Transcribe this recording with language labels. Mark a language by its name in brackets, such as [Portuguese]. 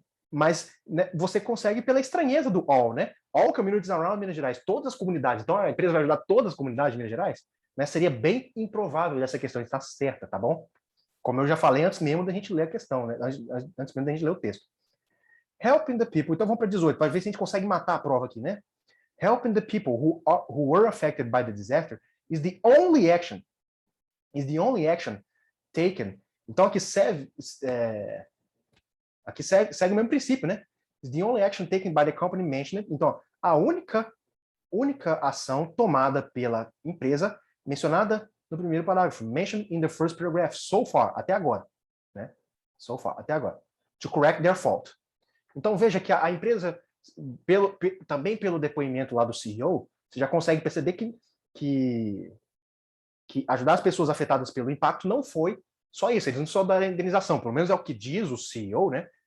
[Portuguese] Mas né, você consegue pela estranheza do all, né? [English] All communities around Minas Gerais, [Portuguese] todas as comunidades. Então a empresa vai ajudar todas as comunidades de Minas Gerais, né? Seria bem improvável essa questão estar certa, tá bom? Como eu já falei antes mesmo da gente ler a questão, né? Antes mesmo da gente ler o texto. [English] Helping the people. [Portuguese] Então vamos para 18, para ver se a gente consegue matar a prova aqui, né? [English] Helping the people who were affected by the disaster is the only action taken. [Portuguese] Então aqui segue o mesmo princípio, né? [English] Is the only action taken by the company mentioned. [Portuguese] Então, a única ação tomada pela empresa mencionada no primeiro parágrafo, [English] mentioned in the first paragraph, so far, [Portuguese] até agora, né? [English] So far, [Portuguese] até agora. [English] To correct their fault. [Portuguese] Então, veja que a empresa, também pelo depoimento lá do CEO, você já consegue perceber que ajudar as pessoas afetadas pelo impacto não foi só isso, eles não só deram indenização, pelo menos é o que diz o CEO, né?